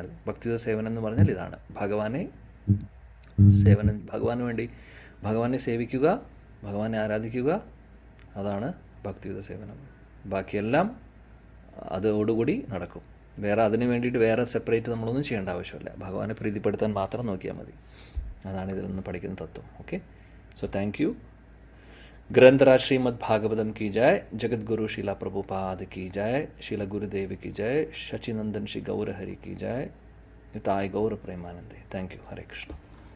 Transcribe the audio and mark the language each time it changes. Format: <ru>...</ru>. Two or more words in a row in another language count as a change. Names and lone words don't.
<ml>ഭക്തിയുത സേവനം എന്ന് പറഞ്ഞാൽ ഇതാണ്, ഭഗവാന് വേണ്ടി ഭഗവാനെ സേവിക്കുക, ഭഗവാനെ ആരാധിക്കുക, അതാണ് ഭക്തിയുത സേവനം. ബാക്കിയെല്ലാം അതോടുകൂടി നടക്കും. വേറെ അതിന് വേണ്ടിയിട്ട് വേറെ സെപ്പറേറ്റ് നമ്മളൊന്നും ചെയ്യേണ്ട ആവശ്യമില്ല. ഭഗവാനെ പ്രീതിപ്പെടുത്താൻ മാത്രം നോക്കിയാൽ മതി. അതാണ് ഇതിൽ നിന്ന് പഠിക്കുന്ന തത്വം.</ml> <en>okay, so thank you.</en> <hi>ग्रंथराज श्रीमद् भागवतम की जय. जगत गुरु शीला प्रभुपाद की जय. शीला गुरुदेव की जय. शचिनंदन श्री गौर हरि की जय. निताय गौर प्रेमानंदे.</hi> <en>thank you.</en> <hi>हरे कृष्ण.</hi>